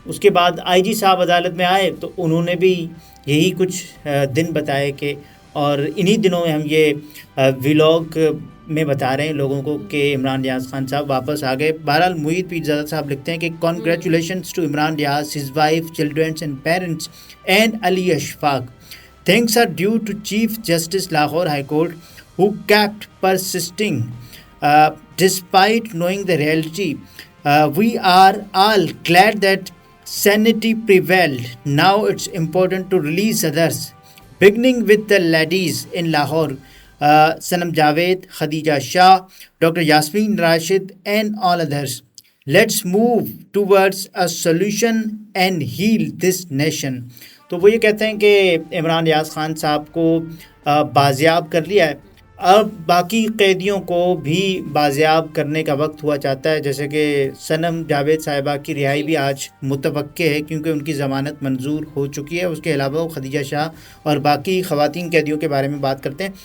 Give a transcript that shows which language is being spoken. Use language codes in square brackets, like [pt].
[ur] اس کے بعد آئی جی صاحب عدالت میں آئے تو انہوں نے بھی یہی کچھ دن بتائے کہ، اور انہی دنوں میں ہم یہ ولاگ میں بتا رہے ہیں لوگوں کو کہ عمران ریاض خان صاحب واپس آ گئے. بہرحال محیط پیرزادہ صاحب لکھتے ہیں کہ [en] Congratulations to Imran Riaz, his wife, children and parents and Ali Ashfaq. Thanks are due to Chief Justice Lahore High Court who kept persisting despite knowing the reality. We are all glad that sanity prevailed. Now it's important to release others, beginning with the ladies in Lahore, Sanam Javed, Khadija Shah, Dr. Yasmin Rashid and all others. Let's move towards a solution and heal this nation. [ur] تو وہ یہ کہتے ہیں کہ عمران ریاض خان صاحب کو بازیاب کر لیا ہے، اب باقی قیدیوں کو بھی بازیاب کرنے کا وقت ہوا چاہتا ہے. جیسے کہ صنم جاوید صاحبہ کی رہائی بھی آج متوقع ہے کیونکہ ان کی ضمانت منظور ہو چکی ہے. اس کے علاوہ خدیجہ شاہ اور باقی خواتین قیدیوں کے بارے میں بات کرتے ہیں.